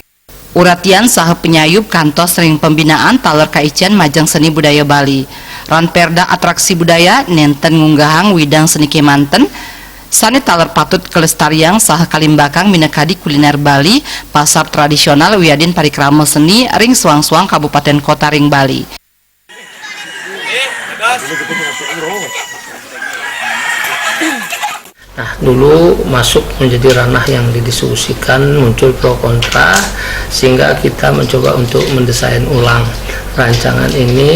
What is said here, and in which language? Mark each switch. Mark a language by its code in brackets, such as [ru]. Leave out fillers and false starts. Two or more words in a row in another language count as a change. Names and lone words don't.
[ban] Uratian saha penyayub kantos ring pembinaan taler kaician majang seni budaya Bali. [id] Ranperda atraksi budaya [ban] nenten ngunggahang widang seni kemanten sani taler patut kelestarian saha kalimbakang minekadi kuliner Bali pasar tradisional wiadin parikrama seni ring suang-suang Kabupaten Kota ring Bali. [id] Nah, dulu masuk menjadi ranah yang didiskusikan, muncul pro kontra, sehingga kita mencoba untuk mendesain ulang rancangan ini.